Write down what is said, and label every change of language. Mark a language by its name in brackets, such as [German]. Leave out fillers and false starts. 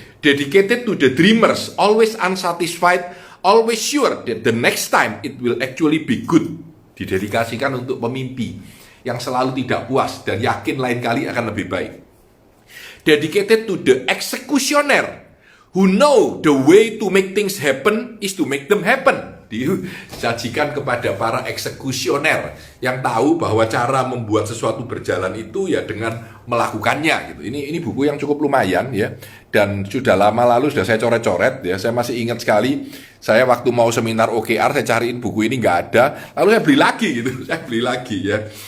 [English] Dedicated to the dreamers, always unsatisfied, always sure that the next time it will actually be good. [Indonesian] Didedikasikan untuk pemimpi yang selalu tidak puas dan yakin lain kali akan lebih baik. [English] Dedicated to the executioner who know the way to make things happen is to make them happen. [Indonesian] Disajikan kepada para eksekusioner yang tahu bahwa cara membuat sesuatu berjalan itu ya dengan melakukannya gitu. Ini buku yang cukup lumayan ya, dan sudah lama lalu sudah saya coret-coret ya. Saya masih ingat sekali, saya waktu mau seminar OKR saya cariin buku ini nggak ada, lalu saya beli lagi gitu. Saya beli lagi ya.